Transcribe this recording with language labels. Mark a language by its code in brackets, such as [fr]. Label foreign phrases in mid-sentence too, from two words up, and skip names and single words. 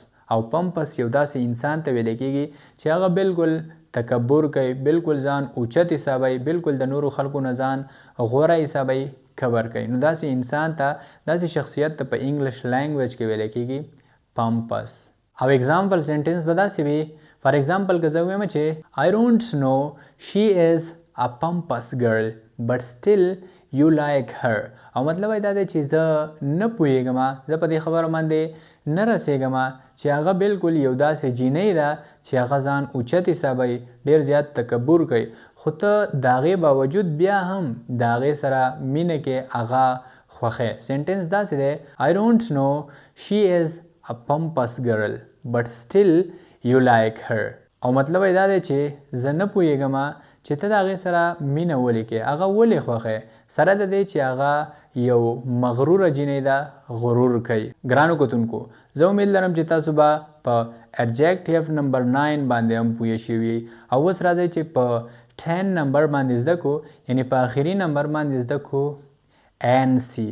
[ps] او پمپس یو داسې انسان ته ویلی کېږي چې هغه بالکل تکبر کوي بالکل ځان اوچت حسابوي بالکل د نورو خلکو نه ځان غوره حسابوي کبر کوي. نو داسې انسان ته داسې شخصیت ته په [en] English language [ps] کې ویلی کېږي پمپس. [en] او example sentence [ps] به داسې وي [en] for example [ps] که زه ووایم چې [en] I don't know she is a pompous girl but still you like her. [ps] او مطلب دا دی چې زه نه پوهېږم زه په دې خبره باندې نه رسېږم چې هغه بالکل یو داسې جینۍ ده چې هغه ځان اوچت حسابوي ډېر زیات تکبر کوي خو ته د هغې باوجود بیا هم د هغې سره مینه کې هغه خوښې. [en] سینټنس [ps] داسې دی [en] I don't know she is a pompous girl but still you like her. [ps] او مطلب دا دی چې زه نه پوهېږم چې ته د هغې سره مینه ولې کې هغه ولې خوښې سره د دې چې هغه یو مغروره جینۍ ده غرور کوي. ګرانو کتونکو زه امید لرم چې تاسو به په [en] adjective number [ps] 9 باندې هم پوه شوي او اوس راځئ چې په 10 نمبر باندې زده کړو یعنې په آخري نمبر باندې زده کړو انسی.